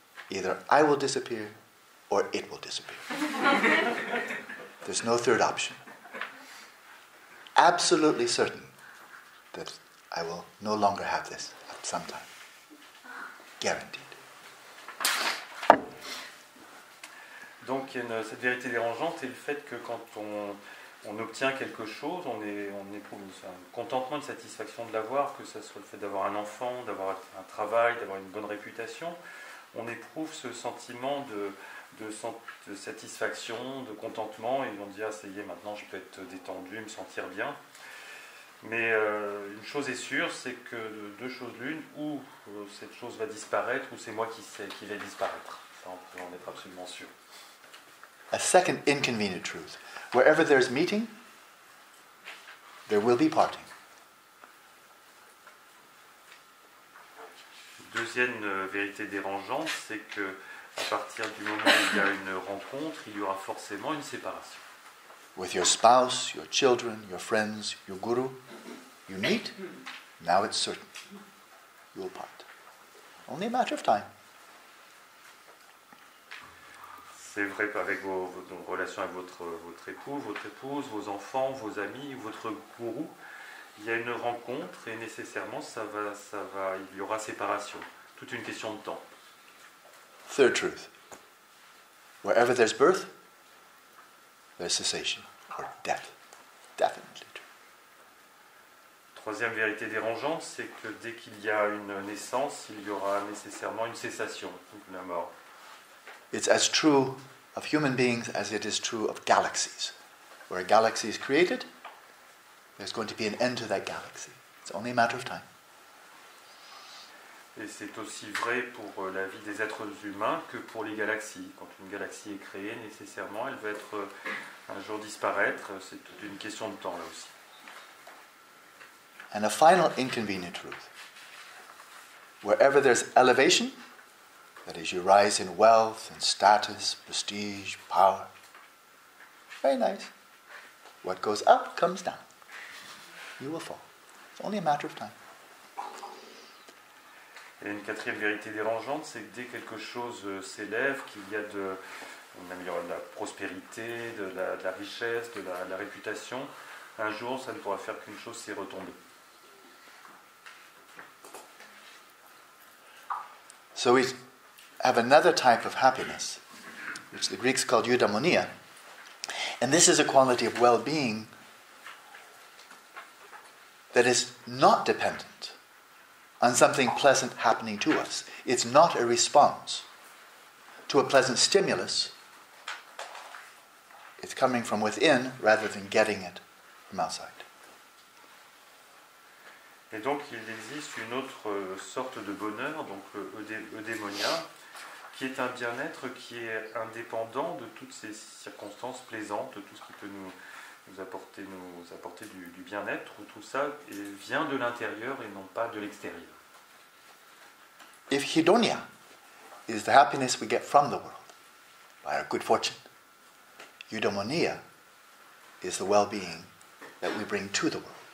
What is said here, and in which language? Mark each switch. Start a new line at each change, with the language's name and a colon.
English: Either I will disappear or it will disappear. There's no third option. Absolutely certain that I will no longer have this at some time. Guaranteed.
French: Donc cette vérité dérangeante est le fait que quand on obtient quelque chose, on éprouve un contentement, une satisfaction de l'avoir, que ce soit le fait d'avoir un enfant, d'avoir un travail, d'avoir une bonne réputation, on éprouve ce sentiment de satisfaction, de contentement, et on dit « Ah, ça y est, maintenant je peux être détendu, me sentir bien ». Mais une chose est sûre, c'est que deux choses l'une, ou cette chose va disparaître, ou c'est moi qui vais disparaître. Ça, on peut en être absolument sûr.
English: A second inconvenient truth. Wherever there's meeting, there will be parting.
French: Deuxième vérité dérangeante, c'est que à partir du moment où il y a une rencontre, il y aura forcément une séparation.
English: With your spouse, your children, your friends, your guru, you meet, now it's certain. You will part. Only a matter of time.
French: C'est vrai avec vos relations avec votre époux, votre épouse, vos enfants, vos amis, votre gourou. Il y a une rencontre et nécessairement il y aura séparation. Toute une question de temps.
English: Third truth. Wherever there's birth, there's cessation or death. Definitely true.
French: Troisième vérité dérangeante, c'est que dès qu'il y a une naissance, il y aura nécessairement une cessation, la mort.
English: It's as true of human beings as it is true of galaxies. Where a galaxy is created, there's going to be an end to that galaxy. It's only a matter of time.
French: Et c'est aussi vrai pour la vie des êtres humains que pour les galaxies. Quand une galaxie est créée, nécessairement, elle va un jour disparaître. C'est toute une question de temps, là aussi.
English: And a final inconvenient truth. Wherever there's elevation, that is, you rise in wealth and status, prestige, power. Very nice. What goes up comes down. You will fall. It's only a matter of time.
French: Et une quatrième vérité dérangeante, c'est que dès que quelque chose s'élève, qu'il y a de la prospérité, de la richesse, de la réputation, un jour, ça ne pourra faire qu'une chose, c'est retomber.
English: So we have another type of happiness which the Greeks called eudaimonia. And this is a quality of well-being that is not dependent on something pleasant happening to us. It's not a response to a pleasant stimulus. It's coming from within rather than getting it from outside.
French: Et donc il existe une autre sorte de bonheur, donc eudaimonia, qui est un bien-être qui est indépendant de toutes ces circonstances plaisantes, de tout ce qui peut nous apporter du bien-être, où tout ça vient de l'intérieur et non pas de l'extérieur.
English: If hedonia is the happiness we get from the world by our good fortune, eudaimonia is the well-being that we bring to the world.